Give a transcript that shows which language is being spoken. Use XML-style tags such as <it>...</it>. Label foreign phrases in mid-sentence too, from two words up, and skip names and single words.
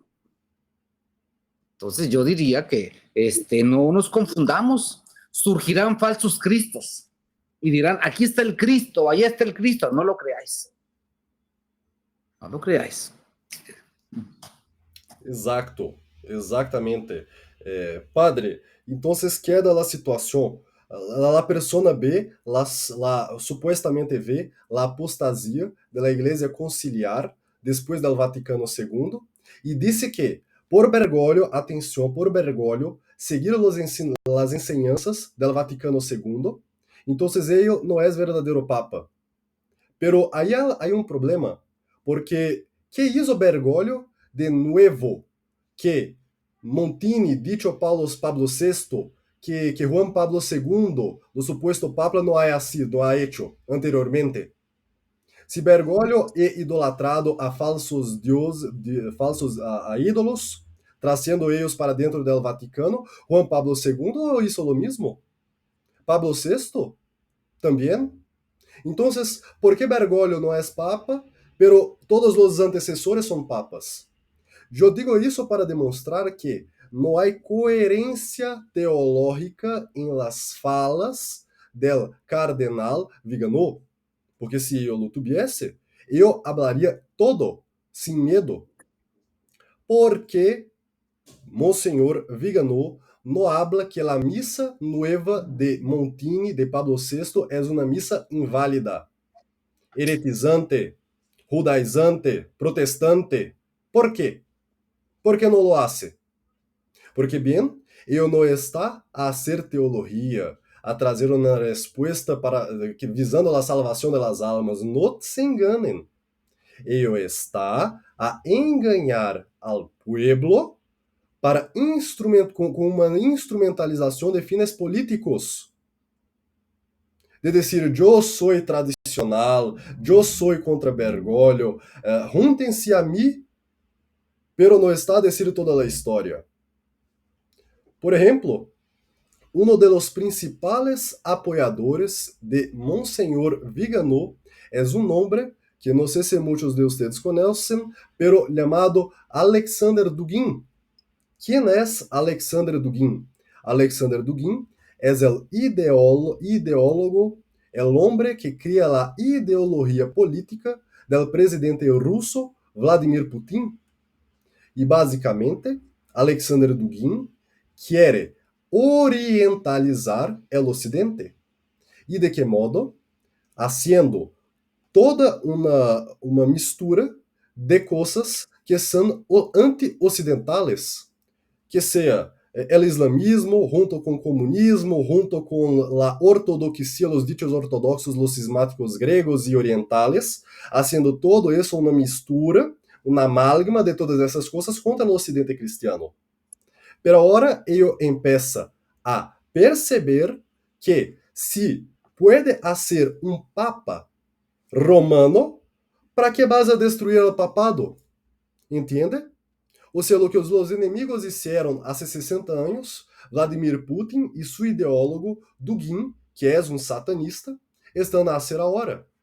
<es>Entonces yo diría que no nos confundamos. Surgirán falsos cristos y dirán, aquí está el Cristo, allá está el Cristo. No lo creáis. No lo creáis. Exacto,</es> <pt>exatamente. Padre, então queda a situação.</pt> <es>A persona ve, supuestamente ve</es> <pt>a apostasia da Igreja Conciliar depois do Vaticano II e disse que, por Bergoglio, atenção, por Bergoglio, seguir as enseñanças do Vaticano II, então ele não é verdadeiro Papa. Pero aí há um problema,</pt> <es>porque que hizo Bergoglio de nuevo que Montini, dicho Pablo VI, que Juan Pablo II, o supuesto Papa, não haya sido, não ha hecho anteriormente.</es> <pt>Si Bergoglio é idolatrado a falsos falsos a ídolos, trazendo eles para dentro</pt> <es>del Vaticano, Juan Pablo II hizo lo mismo. Pablo VI también. Entonces, ¿por qué Bergoglio no es papa, pero todos los antecesores son papas? Yo digo</es> <pt>isso para demonstrar que não há coerência teológica em las falas del cardenal Viganò, porque se eu</pt> <es>lo tuviese,</es> <pt>eu hablaria todo, sem medo. Porque Monsenhor Viganò</pt> <es>no habla</es> <pt>que a missa nueva de Montini de Pablo VI é uma missa inválida, heretizante, judaizante, protestante. ¿Por quê?</pt> <es>¿Por qué no lo hace? Porque,</es> <pt>bem, eu não está a hacer teologia, a trazer uma resposta para visando a salvação</pt> <es>de las almas.</es> <pt>Não se enganem. Eu está a enganar</pt> <es>al pueblo</es> <pt>para com uma instrumentalização de fines políticos. De dizer, eu sou tradicional, eu sou contra Bergoglio, júntense a mim, pero não está a dizer toda a história. Por exemplo,</pt> <es>uno de los principales apoyadores de Monseñor Viganò es un hombre que no sé si muchos de ustedes conocen, pero llamado Alexander Dugin. ¿Quién es Alexander Dugin? Alexander Dugin es el ideólogo, el hombre que crea la ideología política del presidente ruso Vladimir Putin. Y básicamente, Alexander Dugin quiere orientalizar el Ocidente. ¿Y de qué modo?</es> <pt>Haciendo toda uma mistura de coisas que são anti-ocidentales, que seja el islamismo junto com o comunismo, junto com a ortodoxia, os dichos ortodoxos,</pt> <es>los cismáticos</es> <pt>gregos e orientales, haciendo todo isso uma mistura, uma amálgama de todas essas coisas contra o ocidente cristiano.</pt> <es>Pero ahora ello empieza a perceber que si puede hacer un papa romano, ¿para qué vas a destruir el papado? ¿Entiende? O sea, lo que los enemigos hicieron hace 60 años, Vladimir Putin y su ideólogo Dugin, que es un satanista, están a hacer ahora.</es>